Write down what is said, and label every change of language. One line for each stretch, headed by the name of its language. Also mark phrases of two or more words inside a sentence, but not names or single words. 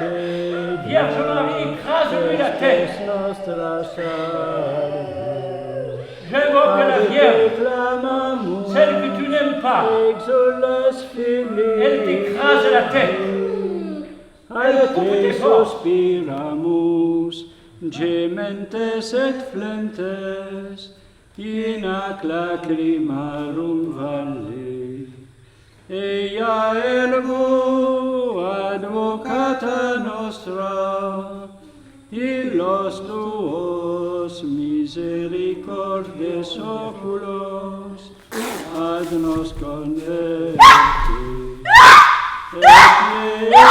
French: Vierge Marie, écrase-lui la tête. J'invoque la Vierge, celle que tu n'aimes pas. Elle t'écrase la tête. Elle coupe tes forces.
Latin: Gementes et flentes, in ac lacrimarum valle. Ea ergo advocata nostra, illos tuos misericordes oculos, ad nos converti. Et